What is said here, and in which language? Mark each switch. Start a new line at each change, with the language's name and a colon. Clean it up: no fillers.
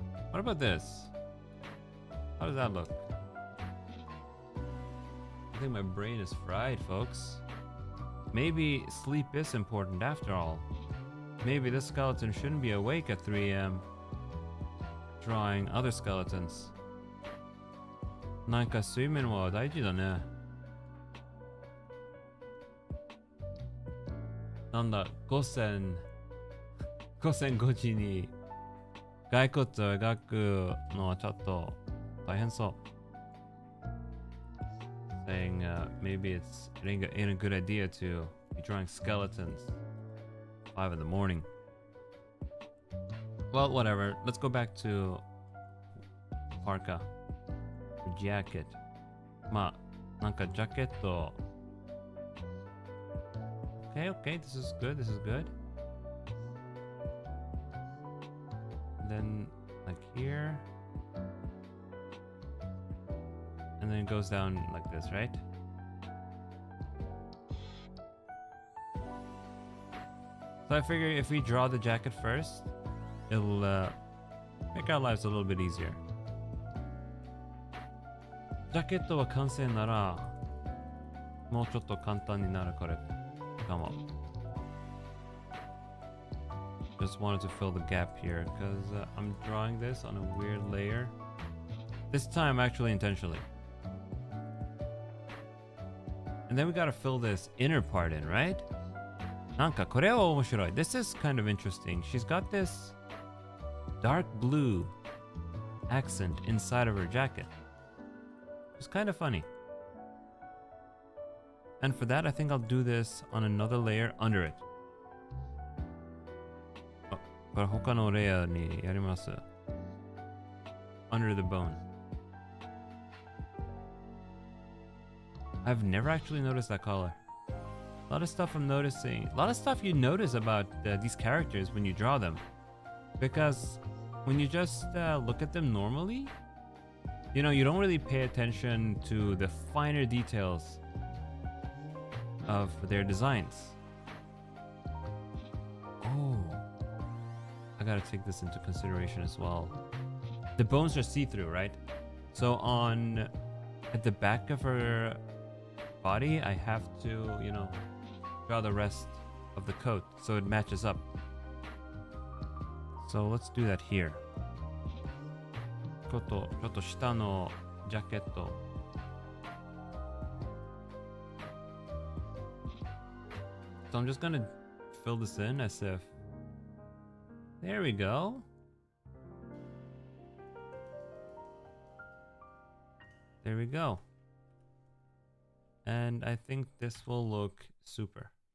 English: What about this? How does that look? I think my brain is fried, folks. Maybe sleep is important after all. Maybe this skeleton shouldn't be awake at 3 a.m. drawing other skeletons.
Japanese: なんか睡眠は大事だね。なんだ、午前5時に骸骨を描くのはちょっと大変そう。
English: Saying maybe it ain't a good idea to be drawing skeletons 5 in the morning. Well, whatever. Let's go back to parka. Jacket.
Japanese: まあ、なんかジャケット。
English: Okay, this is good, this is good. Then, like here. And then it goes down like this, right? So I figure if we draw the jacket first, it'll make our lives a little bit easier.
Japanese: ジャケットは完成なら、もうちょっと簡単になるからかも。
English: Just wanted to fill the gap here because I'm drawing this on a weird layer. This time actually intentionally. And then we gotta fill this inner part in, right?
Japanese: なんかこれは面白い。
English: This is kind of interesting. She's got this dark blue accent inside of her jacket. It's kind of funny. And for that, I think I'll do this on another layer under it.
Japanese: あ、これ他のレイヤーにやります。
English: Under the bone. I've never actually noticed that color. A lot of stuff I'm noticing. A lot of stuff you notice about these characters when you draw them. Because when you just look at them normally, you know, you don't really pay attention to the finer details of their designs. Oh, I gotta take this into consideration as well. The bones are see-through, right? So at the back of her body, I have to, you know, draw the rest of the coat so it matches up. So let's do that here.
Japanese: ちょっと下のジャケット。
English: So I'm just gonna fill this in as if. There we go. There we go. And I think this will look super.